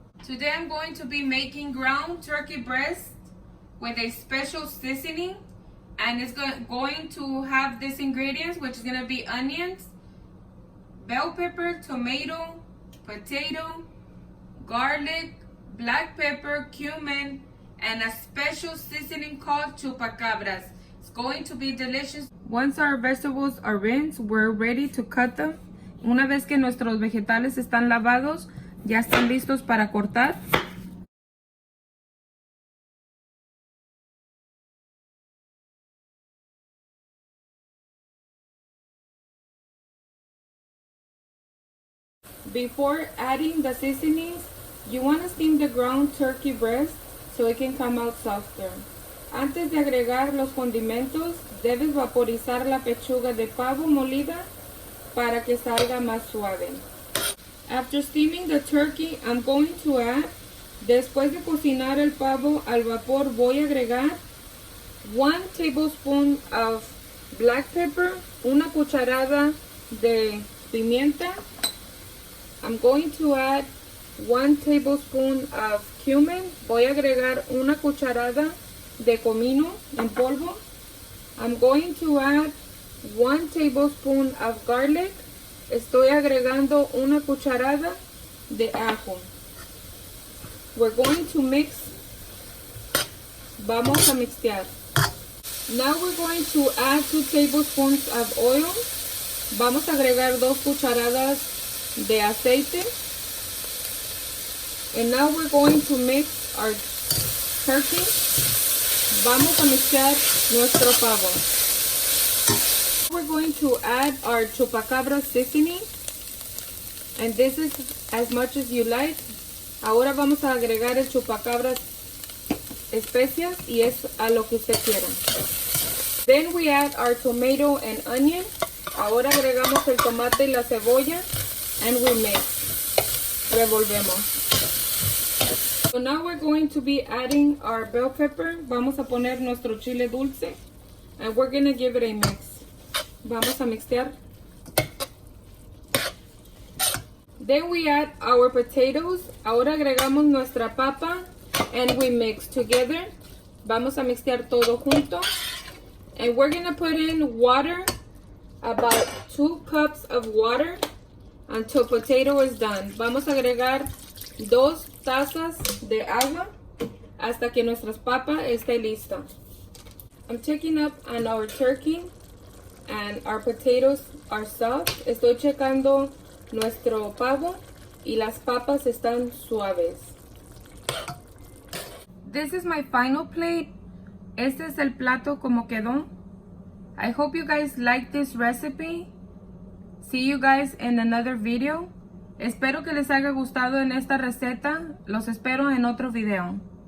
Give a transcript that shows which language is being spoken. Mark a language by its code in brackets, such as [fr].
[en] Today I'm going to be making ground turkey breast with a special seasoning, and it's going to have these ingredients, which is going to be onions, bell pepper, tomato, potato, garlic, black pepper, cumin, and a special seasoning called chupacabras. It's going to be delicious. Once our vegetables are rinsed, we're ready to cut them. [es] Una vez que nuestros vegetales están lavados, ya están listos para cortar. [en] Before adding the seasonings, you want to steam the ground turkey breast so it can come out softer. [es] Antes de agregar los condimentos, debes vaporizar la pechuga de pavo molida para que salga más suave. [en] After steaming the turkey, I'm going to add, [es] después de cocinar el pavo al vapor, voy a agregar [en] 1 tablespoon of black pepper, [es] una cucharada de pimienta. [en] I'm going to add 1 tablespoon of cumin. [es] Voy a agregar una cucharada de comino en polvo. [en] I'm going to add 1 tablespoon of garlic. [es] Estoy agregando una cucharada de ajo. [en] We're going to mix. [es] Vamos a mixear. [en] Now we're going to add 2 tablespoons of oil. [es] Vamos a agregar 2 cucharadas de aceite. [en] And now we're going to mix our turkey. [es] Vamos a mezclar nuestro pavo. [en] We're going to add our chupacabra seasoning, and this is as much as you like. [es] Ahora vamos a agregar el chupacabra especias, y es a lo que usted quiera. [en] Then we add our tomato and onion. [es] Ahora agregamos el tomate y la cebolla, [en] and we mix. [es] Revolvemos. [en] So now we're going to be adding our bell pepper. [es] Vamos a poner nuestro chile dulce, [en] and we're going to give it a mix. [es] Vamos a mixear. [en] Then we add our potatoes. [es] Ahora agregamos nuestra papa, [en] and we mix together. [es] Vamos a mixear todo junto. [en] And we're going to put in water, about 2 cups of water, until potato is done. [es] Vamos a agregar 2 tazas de agua hasta que nuestra papa esté lista. [en] I'm checking up on our turkey and our potatoes are soft. [es] Estoy checando nuestro pavo y las papas están suaves. [en] This is my final plate. [es] Este es el plato como quedó. [en] I hope you guys like this recipe. See you guys in another video. [es] Espero que les haya gustado en esta receta. Los espero en otro video.